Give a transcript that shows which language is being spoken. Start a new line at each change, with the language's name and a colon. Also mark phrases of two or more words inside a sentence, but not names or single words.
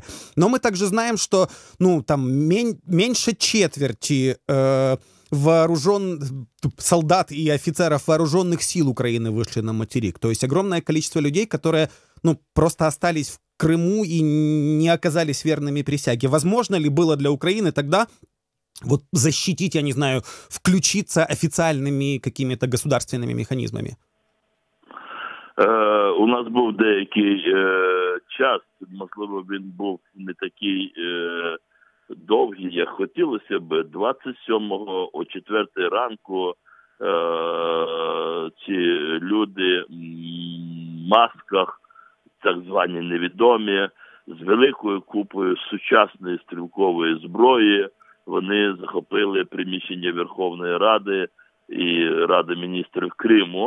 Russian: Но мы также знаем, что меньше четверти солдат и офицеров вооруженных сил Украины вышли на материк. То есть огромное количество людей, которые просто остались в Крыму и не оказались верными присяге. Возможно ли было для Украины тогда защитить, я не знаю, включиться официальными какими-то государственными механизмами?
Ukrainian: У нас був деякий час, можливо, він був не такий довгі, як хотілося б. 27-го о 4-й ранку ці люди в масках, так звані невідомі, з великою купою сучасної стрілкової зброї, вони захопили приміщення Верховної Ради і Ради міністрів Криму.